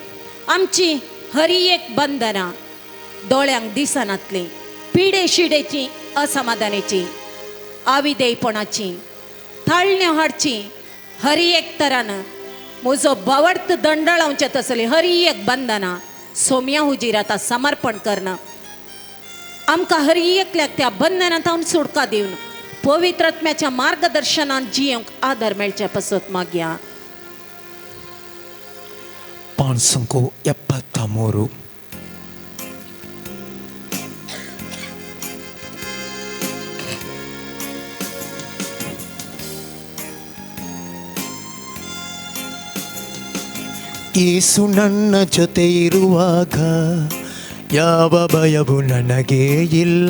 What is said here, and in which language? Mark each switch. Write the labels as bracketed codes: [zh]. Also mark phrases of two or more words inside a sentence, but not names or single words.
[kok] आमची हरी एक बंधनां दोळ्यांक दिसनातली पिडे शिडेची असमाधानाची आविदेयपणाची थाळण्यो हाडची हरी एक तरान म्हजो भवर्त दंड लावचे तसली हरी एक बंधनां सोम्या हुजीर आतां समर्पण करना आमकां हरी एकल्याक त्या बंधनांतावन सुटका दिवन पवित्र आत्म्याच्या मार्गदर्शनान जियोंक आदार मेळचे पासत मागया [kn] ಜಾನ್ ಸಂಕು 73. ಯೇಸು ನನ್ನ ಜೊತೆ ಇರುವಾಗ ಯಾವ ಭಯವು ನನಗೆ ಇಲ್ಲ.